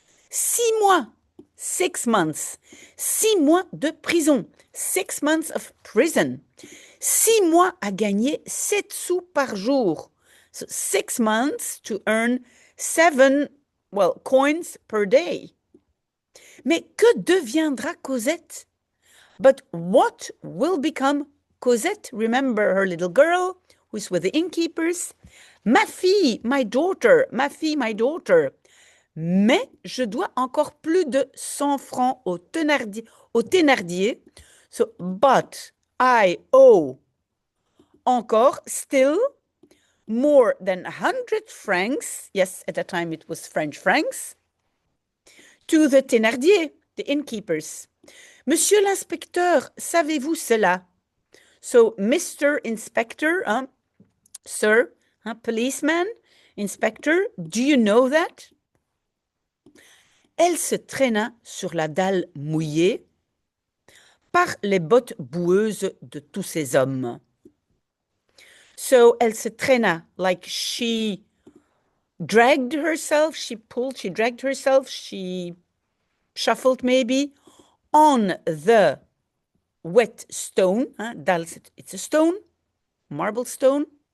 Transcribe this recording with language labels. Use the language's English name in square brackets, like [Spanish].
[French] 6 mois, [English] 6 months, [French] 6 mois de prison, [English] 6 months of prison, [French] 6 mois à gagner 7 sous par jour. [English] So 6 months to earn 7, coins per day. [French] Mais que deviendra Cosette? [English] But what will become Cosette? Remember her little girl who's with the innkeepers? [French] Ma fille, [English] my daughter, [French] ma fille, [English] my daughter. [French] Mais je dois encore plus de 100 francs au Thénardier. [English] So, but I owe encore, still, more than 100 francs, yes, at that time it was French francs, to the Thénardier, the innkeepers. [French] Monsieur l'inspecteur, savez-vous cela? [English] So, Mr. Inspector, sir, policeman, inspector, do you know that? [French] Elle se traîna sur la dalle mouillée par les bottes boueuses de tous ces hommes. [English] So, elle se traîna, like she dragged herself, she dragged herself, she shuffled maybe, on the wet stone. Dalle, it's a stone, marble stone.